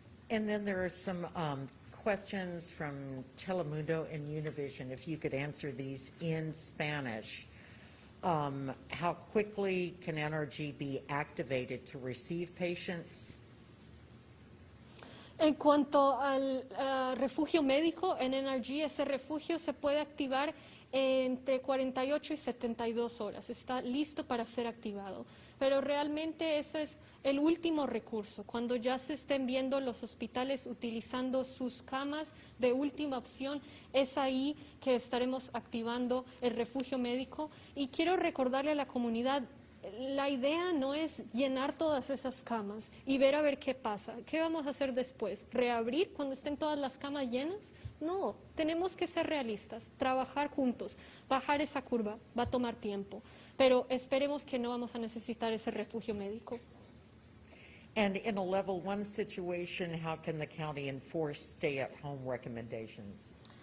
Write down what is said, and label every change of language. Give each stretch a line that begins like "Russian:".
English: And then there are some questions from Telemundo and Univision, if you could answer these in Spanish. How quickly can NRG be activated to receive patients?
Spanish: En cuanto al refugio médico en NRG, ese refugio se puede activar entre 48 y 72 horas. Está listo para ser activado. Pero realmente eso es el último recurso. Cuando ya se estén viendo los hospitales utilizando sus camas de última opción, es ahí que estaremos activando el refugio médico. Y quiero recordarle a la comunidad, la idea no es llenar todas esas camas y ver a ver qué pasa. ¿Qué vamos a hacer después? ¿Reabrir cuando estén todas las camas llenas? No, tenemos que ser realistas, trabajar juntos, bajar esa curva, va a tomar tiempo, pero esperemos que no vamos a necesitar ese refugio médico.
English: And in a level 1 situation, how can the county enforce stay-at-home recommendations?